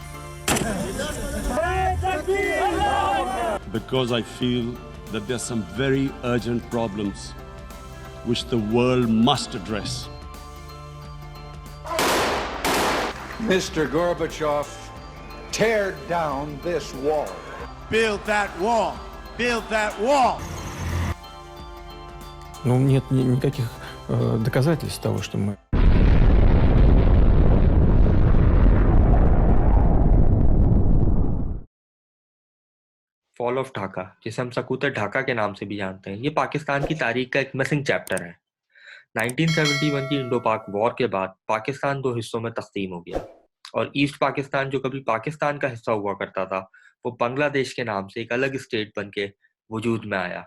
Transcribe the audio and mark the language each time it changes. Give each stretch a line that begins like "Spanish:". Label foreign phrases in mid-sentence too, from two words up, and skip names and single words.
English: Because I feel that there are some very urgent problems which the world must address. Mr. Gorbachev, tear down this wall. Build that wall. Build that wall.
Russian: Ну, нет никаких доказательств того, что мы...
English: Fall of Dhaka,
Urdu: جسے ہم سقوط ڈھاکہ کے نام سے بھی جانتے ہیں، یہ پاکستان کی تاریخ کا ایک
English: missing chapter
Urdu: ہے. 1971 کی
English: Indo Pak war
Urdu: کے بعد پاکستان دو حصوں میں تقسیم ہو گیا اور ایسٹ پاکستان، جو کبھی پاکستان کا حصہ ہوا کرتا تھا، وہ بنگلہ دیش کے نام سے ایک الگ اسٹیٹ بن کے وجود میں آیا.